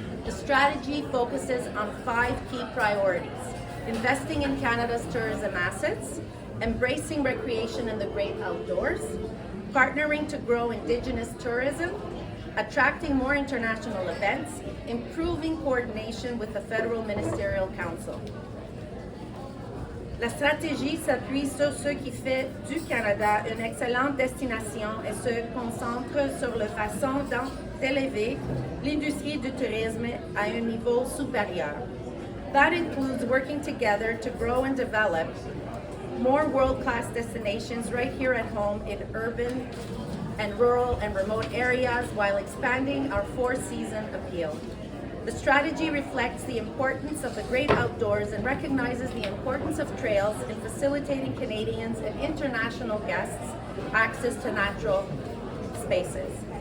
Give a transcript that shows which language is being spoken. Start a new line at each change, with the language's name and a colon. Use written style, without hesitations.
English: The strategy focuses on 5 key priorities: investing in Canada's tourism assets, embracing recreation in the great outdoors, partnering to grow indigenous tourism, attracting more international events, improving coordination with the Federal Ministerial Council.
French: La stratégie s'appuie sur ce qui fait du Canada une excellente destination et se concentre sur la façon d'élever l'industrie du tourisme à un niveau supérieur.
English: That includes working together to grow and develop more world-class destinations right here at home in urban and rural and remote areas while expanding our four-season appeal. The strategy reflects the importance of the great outdoors and recognizes the importance of trails in facilitating Canadians and international guests access to natural spaces.